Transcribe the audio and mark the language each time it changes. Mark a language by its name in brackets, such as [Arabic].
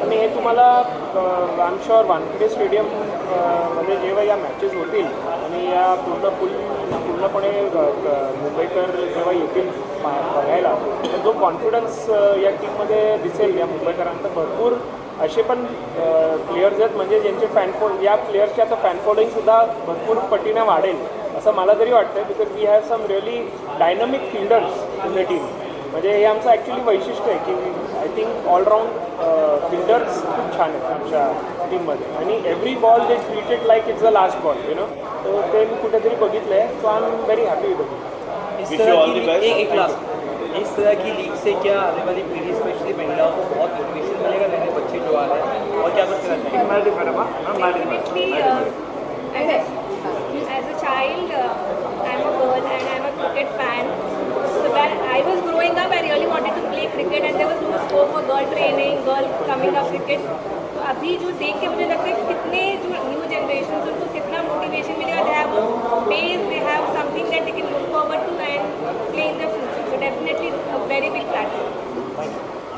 [Marathi] आणि हे तुम्हाला [English] I am sure [Marathi] Wankhede stadium मध्ये जेव्हा या मॅचेस होतील आणि या पूर्णपणे मुंबईकर जेव्हा येतील बघायला, तर जो कॉन्फिडन्स या टीममध्ये दिसेल या मुंबईकरांचा, भरपूर असे पण प्लेयर्स आहेत म्हणजे ज्यांचे या प्लेयर्सचे आता फॅन फॉलोईंगसुद्धा भरपूर पटीने वाढेल असं मला तरी वाटतं. [English] Because we have some really dynamic fielders in the team. [Marathi] म्हणजे हे आमचं ॲक्च्युली वैशिष्ट्य आहे की [English] I think [Marathi] ऑलराऊंड फिल्डर्स खूप छान आहेत आमच्या टीममध्ये, आणि [English] Every ball they treated like it's the last ball, you know. [Marathi] तर ते मी कुठेतरी बघितलं आहे. [English] So I am very happy with it. [Hindi] इस तरह की लीग से क्या आने वाली पीढ़ी स्पेशली महिलाओं को बहुत मोटिवेशन मिलेगा, नए नए बच्चे जो आ रहे हैं, और क्या कुछ करना चाहिए? [English] As a child, I'm a girl and I'm a cricket fan. So when I was growing up, I really wanted to play cricket and there was no scope for girl training, girl coming up cricket. [Hindi] तो अभी जो देख के मुझे लगता है कि कितने जो न्यू जनरेशन उनको कितना मोटिवेशन मिलेगा. [English] They have base, they have something that they can look forward to and play in the future. So definitely it's a very big platform.